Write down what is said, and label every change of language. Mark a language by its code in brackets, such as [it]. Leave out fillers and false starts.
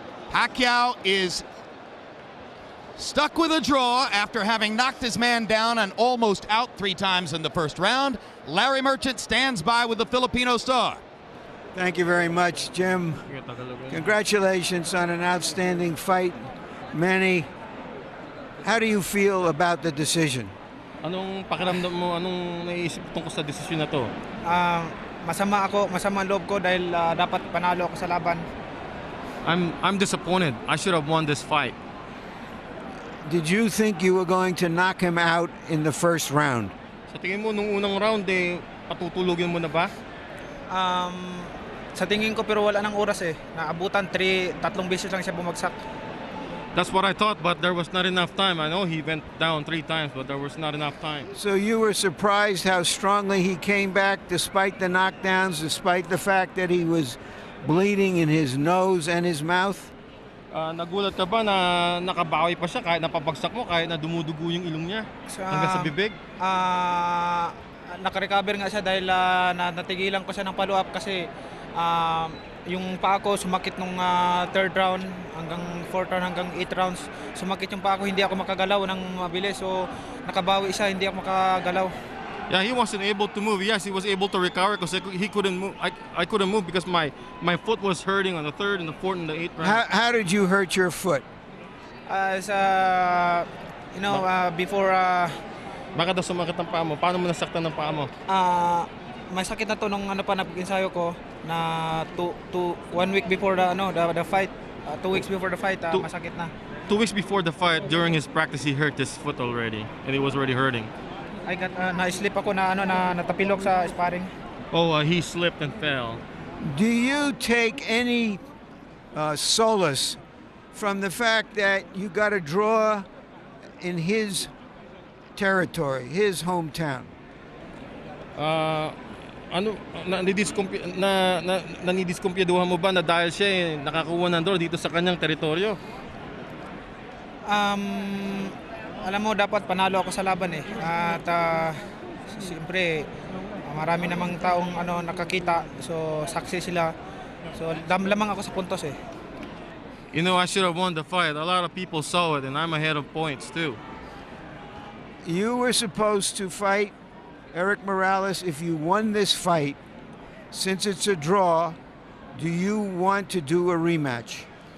[en] Pacquiao is stuck with a draw after having knocked his man down and almost out 3 times in the first round. Larry Merchant stands by with the Filipino star. Thank you very much, Jim. Congratulations on an outstanding fight. Manny, how do you feel about the decision? [tl] Anong pakiramdam mo? Anong naisip tungkol sa desisyon na to? Masama ang loob ko dahil dapat panalo ako sa laban. [en] I'm disappointed. I should have won this fight. Did you think you were going to knock him out in the first round? [tl] Sa tingin mo, nung unang round, patutulugin mo na ba? Sa tingin ko pero wala nang oras eh. Naabutan, tatlong beses lang siya bumagsak. [en] That's what I thought, but there was not enough time. I know he went down 3 times, but there was not enough time. So you were surprised how strongly he came back despite the knockdowns, despite the fact that he was bleeding in his nose and his mouth? [tl] Nagulat ka ba na nakabawi pa siya kahit napabagsak mo, kahit na dumudugo yung ilong niya hanggang sa bibig? Nakarecover nga siya dahil natigilan ko siya ng follow-up kasi yung paa ko sumakit nung 3rd round hanggang 4th round hanggang 8th rounds. Sumakit yung paa ko, hindi ako makagalaw ng mabilis. So nakabawi siya, hindi ako makagalaw. [en] Yeah, he wasn't able to move. Yes, he was able to recover because he couldn't move. I couldn't move because my foot was hurting on the 3rd and the 4th and the 8th round. How did you hurt your foot? Before... [tl] Baka daw sumakit ang paa mo. Paano mo nasaktan ng paa mo? May sakit na to nung napag-ensayo ko na [en] 1 week before the fight. 2 weeks before the fight, [tl] masakit na. [en] 2 weeks before the fight, during his practice, he hurt his foot already, and it was already hurting. I got [tl] na-slip ako na natapilok sa sparring. [en] Oh, he slipped and fell. Do you take any solace from the fact that you got a draw in his territory, his hometown? [tl] Nanidiskumpyaduhan mo ba na dahil siya nakakuha ng draw dito sa kanyang teritoryo? Alam mo, dapat panalo ako sa laban eh. At siyempre, marami namang taong nakakita. So, saksi sila. So, lamang ako sa puntos eh. [en] You know, I should have won the fight. A lot of people saw it, and I'm ahead of points too. You were supposed to fight Eric Morales. If you won this fight, since it's a draw, do you want to do a rematch?